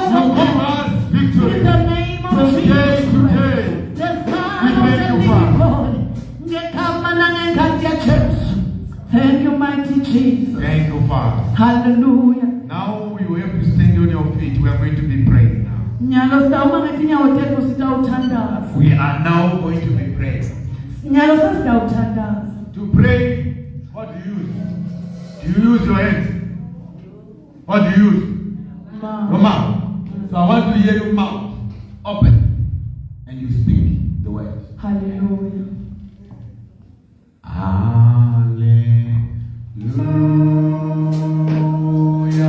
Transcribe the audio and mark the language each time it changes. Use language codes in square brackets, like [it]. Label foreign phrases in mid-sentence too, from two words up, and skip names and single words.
[en] You give us victory. in the name of From day Jesus. to day. The Son We of thank the you, living Father. God. Thank you, mighty Jesus. Thank you, Father. Hallelujah. Now you have to stand on your feet. We are going to be praying now. [ss] Nyalo sitawuma ngetinyawo tethu sitawuthandaza. [en] We are now going to be praying. [ss] Nyalo sitawuthandaza. [en] To pray, what do you use? Do you use your hands? What do you use? Your mouth. So I want to hear your mouth open and you speak the words. Hallelujah. Hallelujah.